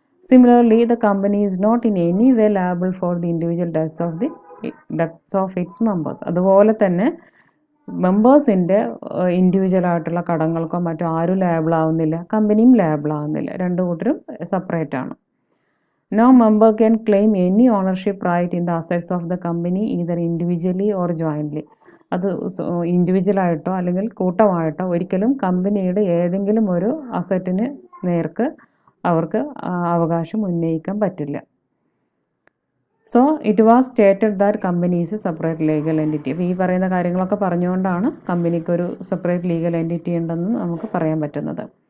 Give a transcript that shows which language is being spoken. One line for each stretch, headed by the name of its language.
English: Similarly the company is not in any way liable for the individual debts of its members.
Malayalam: അതുപോലെ തന്നെ മെമ്പേഴ്സിൻ്റെ individual ആയിട്ടുള്ള കടങ്ങൾക്കോ മറ്റോ ആരും liable ആവുന്നില്ല, കമ്പനിയും ലയബിൾ ആവുന്നില്ല. രണ്ടു കൂട്ടരും സെപ്പറേറ്റ് ആണ്.
English: No member can claim any ownership right in the assets of the company either individually or jointly.
Malayalam: അത് ഇൻഡിവിജ്വലായിട്ടോ അല്ലെങ്കിൽ കൂട്ടമായിട്ടോ ഒരിക്കലും കമ്പനിയുടെ ഏതെങ്കിലും ഒരു അസറ്റിന് നേർക്ക് അവർക്ക് അവകാശം ഉന്നയിക്കാൻ പറ്റില്ല.
English: So it was stated that company is a separate legal entity.
Malayalam: അപ്പോൾ ഈ പറയുന്ന കാര്യങ്ങളൊക്കെ പറഞ്ഞുകൊണ്ടാണ് കമ്പനിക്കൊരു സെപ്പറേറ്റ് ലീഗൽ എൻറ്റിറ്റി ഉണ്ടെന്ന് നമുക്ക് പറയാൻ പറ്റുന്നത്.